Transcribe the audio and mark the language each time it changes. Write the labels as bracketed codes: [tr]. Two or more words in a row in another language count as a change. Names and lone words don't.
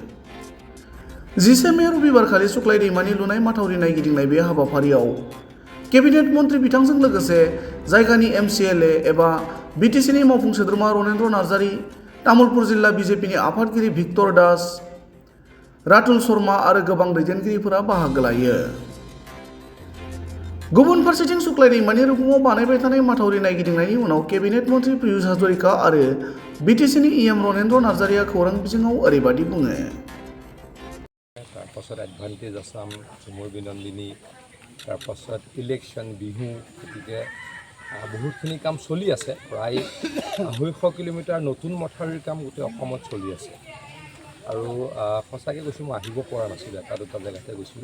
[brx] 10 मे रबिबारखालि सुक्लाय दैमानि लुनाय माथावरि नायगिदिंनाय बे हाबाफारियाव केबिनेट मन्त्रि बिथांजों लोगोसे जायगानि MCLA एबा बिटिसिनि मावफुं सोद्रोमा रनेन्द्र नार्जारी, तामुलपुर जिल्ला बिजेपिनि आफादगिरि भिक्टर दास, रातुल शर्मा आरो गोबां दैदेनगिरिफोरा बाहागो लायो। गुबुन फारसेथिं सुक्लाय दैमानि रुगुङाव बानायबाय थानाय माथावरि नायगिदिंनायनि उनाव केबिनेट मन्त्रि पियुष हाजरिका आरो बिटिसिनि EM रनेन्द्र नार्जारीया खौरां बिजोङाव ओरैबादि बुङो। [as] তাৰপাছত এডভান্টেজ আছাম, ঝুমুৰ বিনন্দিনী, তাৰপাছত ইলেকশ্যন, বিহু, গতিকে বহুতখিনি কাম চলি আছে। প্ৰায় 250 কিলোমিটাৰ নতুন মথাউৰিৰ কাম গোটেই অসমত চলি আছে। আৰু সঁচাকৈ কৈছোঁ, মই আহিব পৰা নাছিলোঁ, এটা দুটা জেগাতে গৈছিলোঁ।